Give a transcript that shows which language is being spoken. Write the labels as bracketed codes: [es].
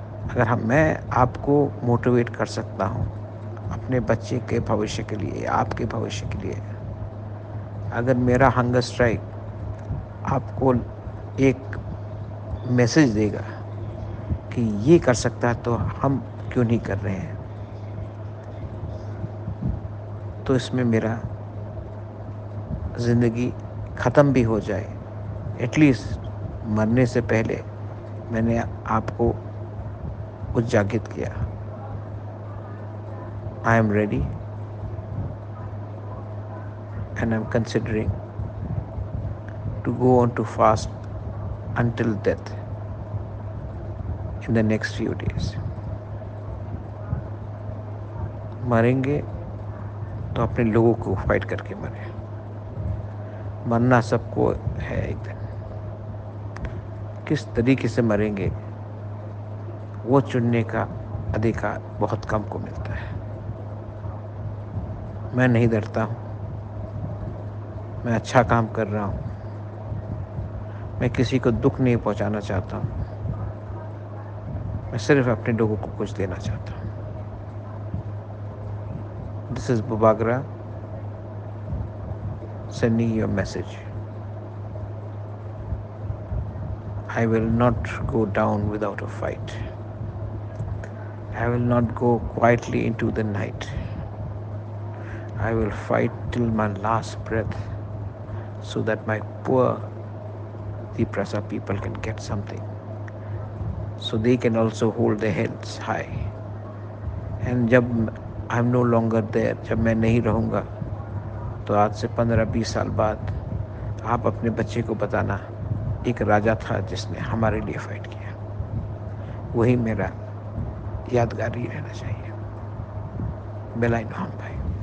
[hi] अगर मैं आपको मोटिवेट कर सकता हूँ अपने बच्चे के भविष्य के लिए, आपके भविष्य के लिए, अगर मेरा हंगर स्ट्राइक आपको एक मैसेज देगा कि ये कर सकता है तो हम क्यों नहीं कर रहे हैं, तो इसमें मेरा ज़िंदगी ख़त्म भी हो जाए, एटलीस्ट मरने से पहले मैंने आपको उजागिर किया। [en] I am ready and I am considering to go on to fast until death in the next few days. [hi] मरेंगे तो अपने लोगों को फाइट करके मरें। मरना सबको है एक दिन। किस तरीके से मरेंगे वो चुनने का अधिकार बहुत कम को मिलता है। मैं नहीं डरता हूँ, मैं अच्छा काम कर रहा हूँ, मैं किसी को दुख नहीं पहुँचाना चाहता हूँ, मैं सिर्फ अपने लोगों को कुछ देना चाहता हूँ। [en] This is Bubagra sending you a message. I will not go down without a fight. I will not go quietly into the night. I will fight till my last breath so that my poor Tiprasa people can get something, so they can also hold their heads high. And [hi] जब [en] I am no longer there, [hi] जब मैं नहीं रहूँगा, तो आज से 15-20 साल बाद आप अपने बच्चे को बताना एक राजा था जिसने हमारे लिए फाइट किया, वही मेरा यादगार ही रहना चाहिए। [trp] बेलाई नोहम भाई।